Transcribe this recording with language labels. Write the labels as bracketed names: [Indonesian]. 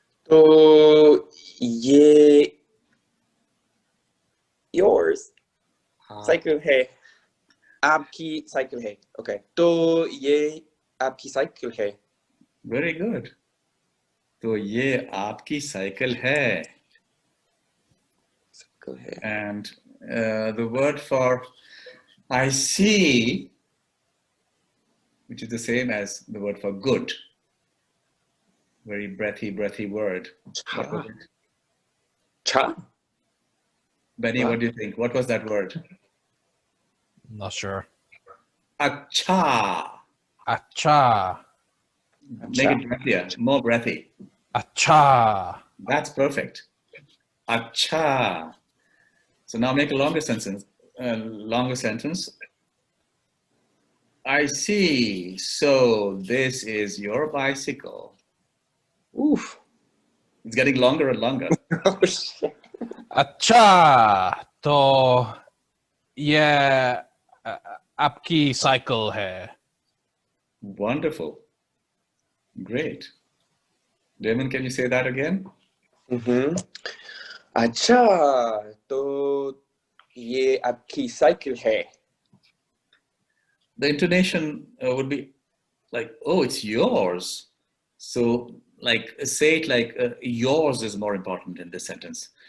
[Hindi] तो ये yours cycle है. आपकी cycle है. [English] Okay. [Hindi] तो ये आपकी cycle है. [English] Very good. [Hindi] तो ये आपकी cycle है. Cycle है. [English] And the word for I see, which is the same as the word for good. Very breathy word. What was it? [Hindi] Cha. [English] Benny, what do you think? What was that word? Not sure. [Hindi] Acha. Acha. [English] Make it breathier, more breathy. [Hindi] Acha. [English] That's perfect. Acha. So now make a longer sentence. I see. So this is your bicycle. Oof. It's getting longer and longer. Oh, shit. [Hindi] अच्छा तो ये आपकी cycle है. [English] Wonderful. Great. Damon, can you say that again? [Hindi] अच्छा तो ये आपकी cycle है. [English] The intonation would be like, oh, it's yours. So like say it like yours is more important in this sentence.